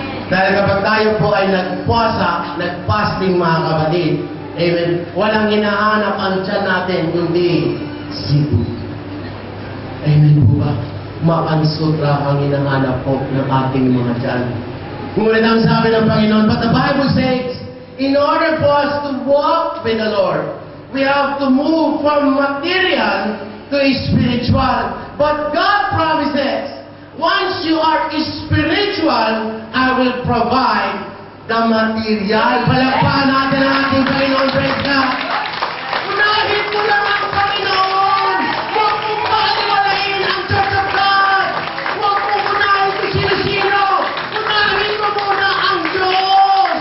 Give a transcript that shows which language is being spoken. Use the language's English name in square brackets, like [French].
[Filipino] Dahil kapag tayo po ay nagpuasa, nagfasting mga kapatid, amen, walang hinahanap ang tiyan natin, kundi sibo. Amen po ba? Makansutra ang hinahanap po ng ating mga tiyan. Ngunit ang sabi ng Panginoon, [English] but the Bible says, in order for us to walk with the Lord, we have to move from material to spiritual. But God promises, once you are spiritual, I will provide the material. [Filipino] Palakpakan natin ang ating Panginoon. [English] Praise God. [Filipino] Unahin mo lang ang Panginoon. Huwag mong paliwalain ang Church of God. Huwag mong unahin kung sino-sino. Unahin mo muna ang Diyos.